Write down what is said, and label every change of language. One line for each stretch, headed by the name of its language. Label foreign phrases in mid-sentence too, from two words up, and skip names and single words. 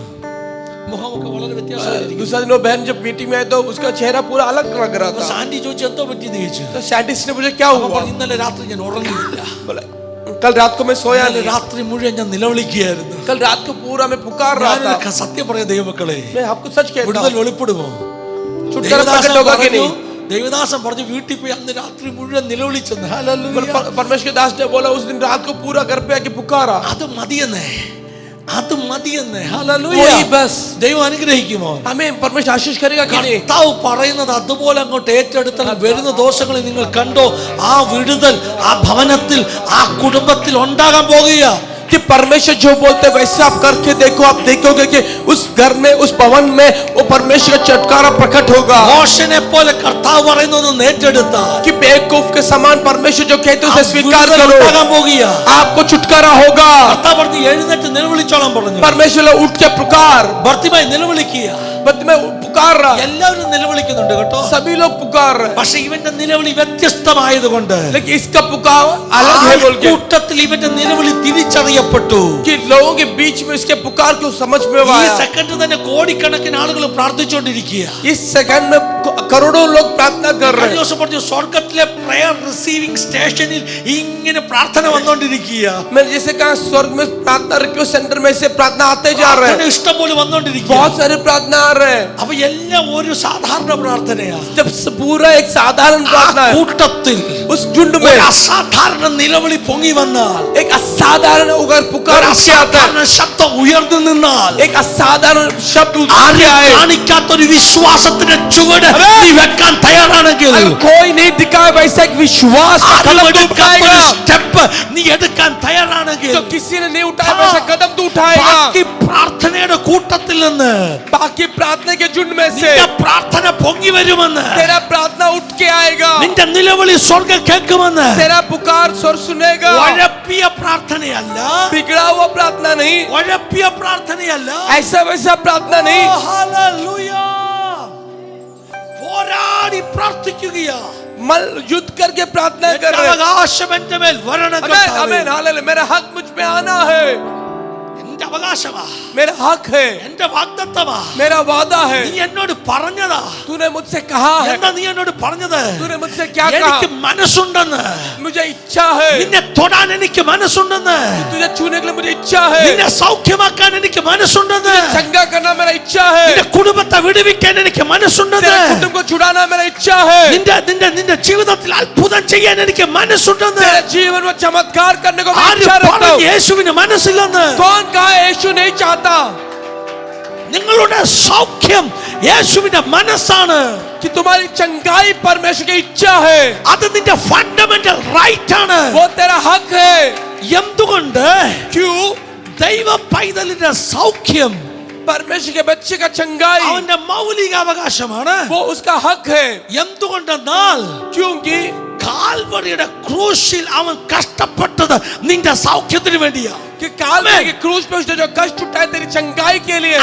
Malayalam: മുഖമൊക്കെ വളരെ വ്യത്യാസമായിട്ടിരിക്കുന്നു.
Hindi: दूसरा दिन वो बहन जब मीटिंग में आई तो उसका चेहरा पूरा अलग लग रहा था।
Malayalam: സാൻഡി ചോദിച്ചു എന്തോ പറ്റിയെന്ന് ചോദിച്ചു.
Hindi: तो साइंटिस्ट ने मुझे क्या
Malayalam: അപ്പോൾ
Hindi: हुआ
Malayalam: പറഞ്ഞു, ഇന്നലെ രാത്രി ഞാൻ ഉറങ്ങിയില്ല.
Hindi: बोला कल रात को मैं सोया
Malayalam: ഇന്നലെ
Hindi: नहीं,
Malayalam: രാത്രി മുഴുവൻ ഞാൻ നിലവിളിക്കുകയായിരുന്നു.
Hindi: कल रात को पूरा मैं पुकार रहा था।
Malayalam: ഞാനൊരു സത്യം പറയാം ദൈവമക്കളെ,
Hindi: मैं आपको सच कहता
Malayalam: വിടുതൽ
Hindi: हूँ,
Malayalam: വെളിപ്പെടുമോ?
Hindi: छुटकारा
Malayalam: ദേവദാസൻ
Hindi: प्रकट होगा कि
Malayalam: പറഞ്ഞു,
Hindi: नहीं?
Malayalam: ദേവദാസൻ പറഞ്ഞു വീട്ടിൽ പോയി അന്ന് രാത്രി മുഴുവൻ നിലവിളിച്ചെന്ന്. ഹല്ലേലൂയ.
Hindi: परमेश्वर के दास ने बोला उस दिन रात को पूरा घर पे आके पुकारा।
Malayalam: അത് മതിയെന്നേ, അത് മതിയെന്നേ. ഹല്ലേലൂയ.
Hindi: वही बस।
Malayalam: ദൈവം അനുഗ്രഹിക്കുമോ?
Hindi: हमें परमेश्वर आशीष करेगा कि नहीं?
Malayalam: കർത്താവ് പറയുന്നത് അതുപോലെ അങ്ങോട്ട് ഏറ്റെടുത്താൽ വരുന്ന ദോഷങ്ങളിൽ നിങ്ങൾ കണ്ടോ, ആ വിടുതൽ ആ ഭവനത്തിൽ ആ കുടുംബത്തിൽ ഉണ്ടാകാൻ പോകുക.
Hindi: कि परमेश्वर जो बोलते हैं वैसे आप करके देखो, आप देखोगे कि उस घर में उस भवन में वो परमेश्वर का चटकारा प्रकट होगा।
Malayalam: മോശനെ പോലെ കർത്താവ് പറയുന്നത് ഏറ്റെടുത്താൽ
Hindi: कि बेवकूफ के समान परमेश्वर जो कहते हैं
Malayalam: ആ
Hindi: उसे स्वीकार
Malayalam: വിടുതൽ
Hindi: करो,
Malayalam: ഉണ്ടാകാൻ പോകുക.
Hindi: आपको छुटकारा होगा।
Malayalam: കർത്താവ് പറഞ്ഞു എഴുന്നേറ്റ് നിലവിളിച്ചോളാൻ പറഞ്ഞു.
Hindi: परमेश्वर उठ के पुकार,
Malayalam: ഭർത്തിമായി നിലവിളിക്കുക.
Hindi: मैं पुकार रहा,
Malayalam: എല്ലാവരും നിലവിളിക്കുന്നുണ്ട് കേട്ടോ.
Hindi: सभी लोग पुकार रहे हैं,
Malayalam: പക്ഷെ ഇവന്റെ നിലവിളി വ്യത്യസ്തമായതുകൊണ്ട്
Hindi: लेकिन इसका पुकार अलग है बोल के
Malayalam: കൂട്ടത്തിൽ ഇവന്റെ നിലവിളി തിരിച്ചറിയപ്പെട്ടു.
Hindi: कि लोगों के बीच में इसके पुकार को समझ में
Malayalam: ഈ
Hindi: आया।
Malayalam: സെക്കൻഡ് തന്നെ കോടിക്കണക്കിന് ആളുകൾ പ്രാർത്ഥിച്ചുകൊണ്ടിരിക്കുക.
Hindi: इस सेकंड में करोड़ों लोग प्रार्थना कर रहे
Malayalam: കഴിഞ്ഞ
Hindi: हैं।
Malayalam: ദിവസം പറഞ്ഞു സ്വർഗത്തിലെ
English: prayer receiving station
Malayalam: ഇങ്ങനെ പ്രാർത്ഥന വന്നുകൊണ്ടിരിക്കുക.
Hindi: मैं जैसे कहा स्वर्ग में प्रार्थना
English: request center
Hindi: में से प्रार्थना आते जा रहे हैं,
Malayalam: ഇഷ്ടം പോലെ വന്നുകൊണ്ടിരിക്കുക.
Hindi: बहुत सारे प्रार्थना आ रहे हैं।
Malayalam: അപ്പൊ എല്ലാം ഒരു സാധാരണ പ്രാർത്ഥനയാ.
Hindi: जब पूरा एक साधारण प्रार्थना है,
Malayalam: കൂട്ടത്തിൽ
Hindi: उस झुंड
Malayalam: ഒരു
Hindi: में
Malayalam: അസാധാരണ നിലവിളി പൊങ്ങി വന്നാൽ,
Hindi: एक असाधारण उगर पुकार
Malayalam: ഒരു
Hindi: उठ के आता है,
Malayalam: അസാധാരണ ശബ്ദം ഉയർന്നു നിന്നാൽ,
Hindi: एक असाधारण शब्द उठ के
Malayalam: ആരും
Hindi: आए,
Malayalam: കാണിക്കാത്തൊരു വിശ്വാസത്തിന്റെ ചുവട് നീ വെക്കാൻ തയ്യാറാണെങ്കിൽ,
Hindi: अगर कोई नहीं दिखाए वैसा एक विश्वास का कदम तू उठाएगा,
Malayalam: സ്റ്റെപ്പ് നീ എടുക്കാൻ തയ്യാറാണെങ്കിൽ,
Hindi: तो किसी ने नहीं उठाया वैसा कदम तू उठाएगा।
Malayalam: ബാക്കി പ്രാർത്ഥനയുടെ കൂട്ടത്തിൽ നിന്ന്
Hindi: बाकी प्रार्थना के झुंड में से
Malayalam: നിന്റെ പ്രാർത്ഥന പൊങ്ങി വരുമെന്ന്,
Hindi: तेरा प्रार्थना उठ के आएगा,
Malayalam: നിന്റെ നിലവിളി സ്വർഗ്ഗം കേൾക്കുമെന്ന്.
Hindi: तेरा पुकार स्वर्ग सुनेगा।
Malayalam: ഉഴപ്പിയ പ്രാർത്ഥനയല്ല,
Hindi: बिगड़ा हुआ प्रार्थना नहीं,
Malayalam: ഉഴപ്പിയ പ്രാർത്ഥനയല്ല.
Hindi: ऐसा वैसा प्रार्थना नहीं,
Malayalam: ഹല്ലേലൂയ. പോരാടി പ്രാർത്ഥിക്കുകയാ.
Hindi: मल युद्ध करके प्रार्थना कर
Malayalam: എന്റെ
Hindi: रहे हैं।
Malayalam: അവകാശം എന്റെ മേൽ വരണം
Hindi: आमेन
Malayalam: കർത്താവേ.
Hindi: आमेन हालेलुया। मेरा हक मुझ पे आना है,
Malayalam: എന്റെ അവകാശമാ,
Hindi: मेरा हक है,
Malayalam: എന്റെ വാഗ്ദത്തമാ.
Hindi: मेरा वादा है।
Malayalam: നീ എന്നോട് പറഞ്ഞതാ.
Hindi: तूने मुझसे कहा है,
Malayalam: എന്താ നീ എന്നോട് പറഞ്ഞത്?
Hindi: तूने मुझसे क्या
Malayalam: എനിക്ക്
Hindi: कहा?
Malayalam: മനസ്സുണ്ടെന്ന്,
Hindi: मुझे इच्छा है,
Malayalam: നിന്നെ തൊടാൻ എനിക്ക് മനസ്സുണ്ടെന്ന്,
Hindi: तुझे छूने के लिए मुझे इच्छा है,
Malayalam: നിന്നെ സൗഖ്യമാക്കാൻ എനിക്ക് മനസ്സുണ്ടെന്ന്,
Hindi: चंगा करना मेरा इच्छा है,
Malayalam: നിന്റെ കുടുംബത്തെ വിടുവിക്കാൻ എനിക്ക് മനസ്സുണ്ടെന്ന്,
Hindi: तेरे कुटुंब को छुड़ाना मेरा इच्छा है,
Malayalam: നിന്റെ നിന്റെ നിന്റെ ജീവിതത്തിൽ അത്ഭുതം ചെയ്യാൻ എനിക്ക് മനസ്സുണ്ടെന്ന്.
Hindi: तेरे जीवन में चमत्कार करने को मैं
Malayalam: ആര്
Hindi: इच्छा रखता
Malayalam: പറഞ്ഞു
Hindi: हूँ।
Malayalam: യേശുവിന് മനസ്സില്ലെന്ന്?
Hindi: कौन कहा यीशु नहीं चाहता
Malayalam: നിങ്ങളുടെ സൗഖ്യം യേശുവിന്റെ മനസ്സാണ്.
Hindi: कि तुम्हारी चंगाई परमेश्वर की इच्छा है,
Malayalam: അത് നിന്റെ
English: fundamental right
Malayalam: ആണ്.
Hindi: वो तेरा हक है।
Malayalam: എന്തുകൊണ്ട്?
Hindi: क्यों?
Malayalam: ദൈവ പൈതലിന്റെ സൗഖ്യം
Hindi: परमेश्वर के बच्चे का चंगाई
Malayalam: അവന്റെ മൗലിക അവകാശമാണ്.
Hindi: वो उसका हक है।
Malayalam: എന്തുകൊണ്ടെന്നാൽ
Hindi: क्योंकि
Malayalam: കാൽവറിയുടെ ക്രൂശിൽ അവൻ കഷ്ടപ്പെട്ടത് നിന്റെ സൗഖ്യത്തിന് വേണ്ടിയാ.
Hindi: कि कालवरी के क्रूस पे उसने जो कष्ट उठाए तेरी चंगाई के लिए है,